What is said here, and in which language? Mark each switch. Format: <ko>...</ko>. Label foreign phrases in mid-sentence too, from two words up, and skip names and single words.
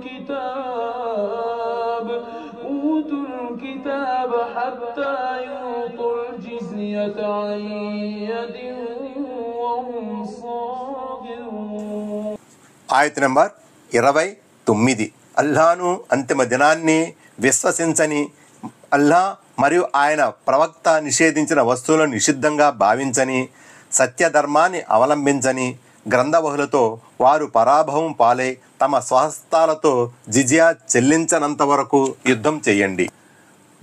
<ar>الكتاب حتى يعطوا الجزية عن يد وهم صاغرون.</ar> <te>ఆయత్ నంబర్ 29. అల్లాహ్ను అంతిమ దినాన్ని విశ్వసించని, అల్లాహ్ మరియు ఆయన ప్రవక్త నిషేధించిన వస్తువులను నిషిద్ధంగా భావించని, సత్యధర్మాన్ని అవలంబించని గ్రంథబహులతో వారు పరాభవం పాలై తమ స్వహస్తాలతో జిజియా చెల్లించనంత వరకు యుద్ధం చేయండి.</te>